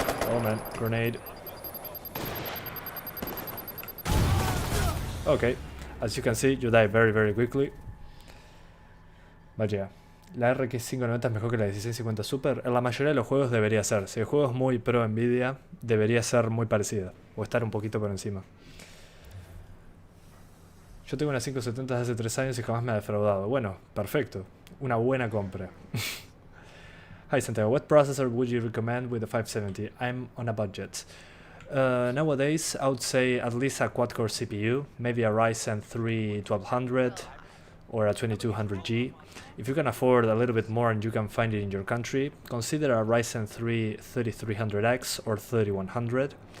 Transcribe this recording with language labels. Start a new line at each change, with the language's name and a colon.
English: Oh man, grenade. Okay, as you can see, you die very quickly. But yeah,
Spanish: la RX 590 es mejor que la 1650 Super. En la mayoría de los juegos debería ser. Si el juego es muy pro Nvidia, debería ser muy parecida. O estar un poquito por encima. Yo tengo una 570 desde hace 3 años y jamás me ha defraudado. Bueno, perfecto. Una buena compra.
English: Hi Santiago, what processor would you recommend with the 570? I'm on a budget. Nowadays, I would say at least a quad-core CPU, maybe a Ryzen 3 1200 or a 2200G. If you can afford a little bit more and you can find it in your country, consider a Ryzen 3 3300X or 3100.